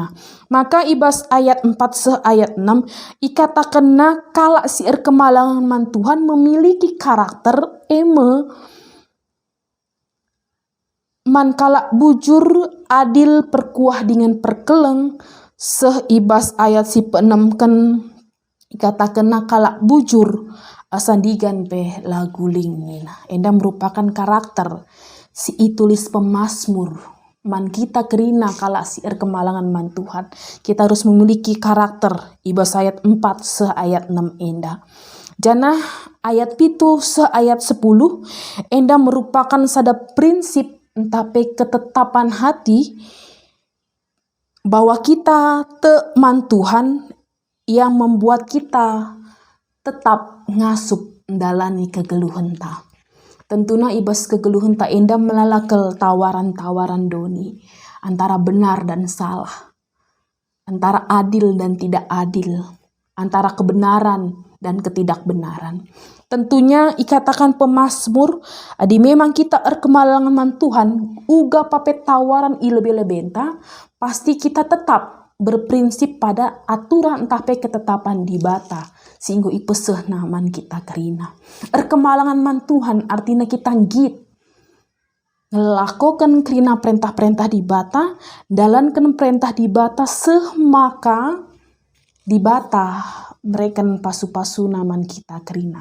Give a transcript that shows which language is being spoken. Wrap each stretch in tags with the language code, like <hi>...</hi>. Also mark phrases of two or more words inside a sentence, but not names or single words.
<btx>Maka ibas ayat 4 ayat 6 ikatakan kala si kemalangan mantuhan</btx> <id>memiliki karakter</id> <btx>mankala bujur adil perkuah dengan perkeleng seibas ayat si pe-6 kan ikatakan kala bujur asandigan lagu ling. Enda</btx> <id>merupakan karakter</id> <btx>si itulis pemazmur man kita kerina kala si kemalangan mantuhan</btx> <id>kita harus memiliki karakter</id> <btx>ibas ayat 4 ayat 6 enda.</btx> <id>Jana ayat 7 ayat 10 enda merupakan sada prinsip entape ketetapan hati bahwa kita teman Tuhan yang membuat kita tetap</id> <btx>ngasup dalani kegeluhan ta.</btx> <id>Tentunya</id> <btx>ibas kegeluhan ta enda melalakel tawaran-tawaran doni</btx> <id>antara benar dan salah, antara adil dan tidak adil, antara kebenaran dan ketidakbenaran.</id> <btx>Tentunya ikatakan pemazmur, adi memang kita erkemalangan man Tuhan, uga papet tawaran ilebe-lebenta,</btx> <id>pasti kita tetap berprinsip pada aturan</id> <btx>entah pe ketetapan di bata, sehingga ipeseh naman kita kerina. Erkemalangan man Tuhan artinya kita git, ngelakukan kerina perintah-perintah di bata, dalankan perintah di bata semaka di bata mereka pasu-pasu naman kita kerina.</btx>